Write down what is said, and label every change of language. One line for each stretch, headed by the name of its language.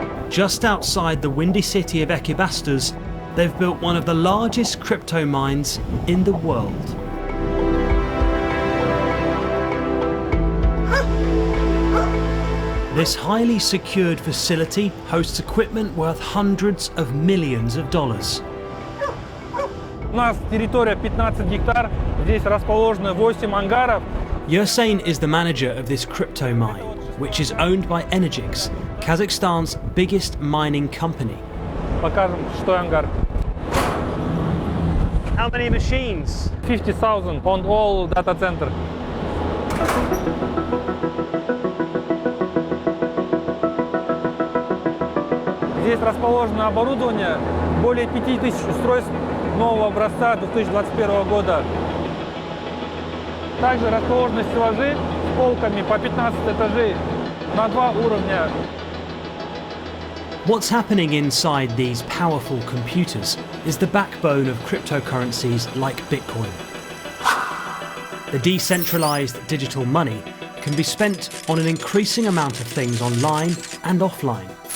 English: Just outside the windy city of Ekibastuz, they've built one of the largest crypto mines in the world. This highly secured facility hosts equipment worth hundreds of millions of dollars.
Russian: У нас территория 15 гектар, здесь расположено 8 ангаров.
English: Yersain is the manager of this crypto mine, which is owned by Energix, Kazakhstan's biggest mining company.
Russian: Покажем, что ангар.
English: How many machines? 50,000 on all data-центров.
Russian: Здесь расположено оборудование, более 5000 устройств нового образца 2021 года. Также расположены стеллажи с полками по 15 этажей на 2 уровня.
English: What's happening inside these powerful computers is the backbone of cryptocurrencies like Bitcoin. The decentralized digital money can be spent on an increasing amount of things online and offline.